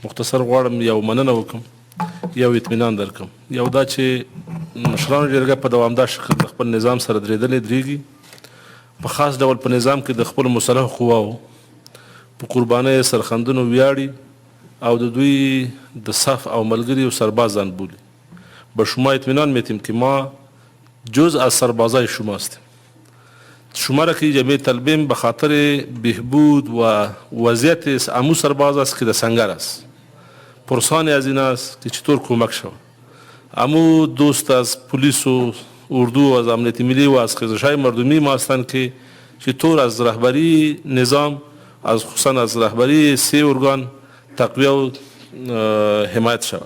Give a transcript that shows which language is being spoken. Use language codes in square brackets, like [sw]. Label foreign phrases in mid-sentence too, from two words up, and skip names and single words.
[ps] مختصر غواړم یو مننه وکړم، یو اطمینان درکړم. یو دا چې مشرانو جرګه په دوامدار شکل د خپل نظام سره درېږي، په خاص ډول په نظام کې د خپلو مسلحو قواو په قربانۍ سرخندنو ویاړي او د دوی د صف او ملګري او سرباز ځان بولي. [fa] به شما اطمینان میتیم که ما جز از سربازای شما هستیم. شما را که جمعیت طلبیم به خاطر بهبود و وضعیت امو سرباز است که در سنگر است. پرسان از این است که چطور کمک شود. امو دوست از پلیس و اردو و از امنیت ملی و از خیزش‌های مردمی ما هستند که چطور از رهبری نظام، از خصوصا از رهبری 3 ارگان تقویه و حمایت شود.